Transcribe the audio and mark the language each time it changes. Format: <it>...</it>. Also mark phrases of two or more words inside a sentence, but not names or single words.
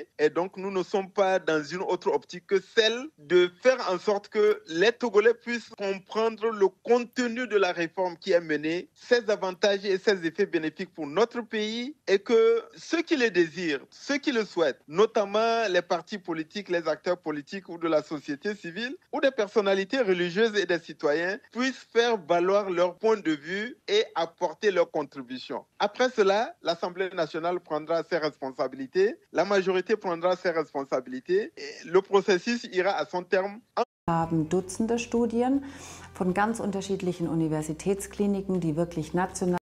<fr>Et donc, nous ne sommes pas dans une autre optique que celle de faire en sorte que les Togolais puissent comprendre le contenu de la réforme qui est menée, ses avantages et ses effets bénéfiques pour notre pays, et que ceux qui le désirent, ceux qui le souhaitent, notamment les partis politiques, les acteurs politiques ou de la société civile où des personnalités religieuses et des citoyens puissent faire valoir leur point de vue et apporter leur contribution. Après cela, l'Assemblée nationale prendra ses responsabilités, la majorité prendra ses responsabilités et le processus ira à son terme.</fr> <de>Haben Dutzende Studien von ganz unterschiedlichen Universitätskliniken, die wirklich national</de>